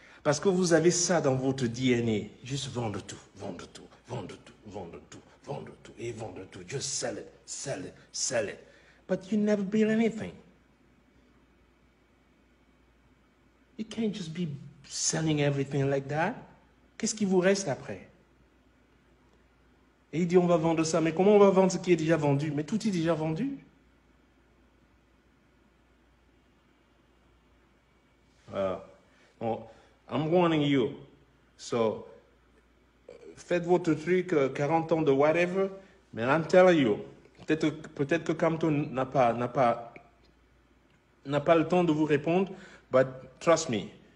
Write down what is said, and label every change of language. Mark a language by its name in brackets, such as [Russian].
[French] Parce que vous avez ça dans votre DNA. Juste vendre tout, vendre tout, vendre tout, vendre tout, vendre tout, et vendre tout. [English] Just sell it, sell it, sell it. But you never build anything. You can't just be selling everything like that. [French] Qu'est-ce qui vous reste après? Et il dit on va vendre ça. Mais comment on va vendre ce qui est déjà vendu? Mais tout est déjà vendu. [English] I'm warning you. So, [French] faites votre truc, 40 ans de whatever, mais [English] I'm telling you, [French] peut-être que Campton n'a pas le temps de vous répondre, [English] but trust me.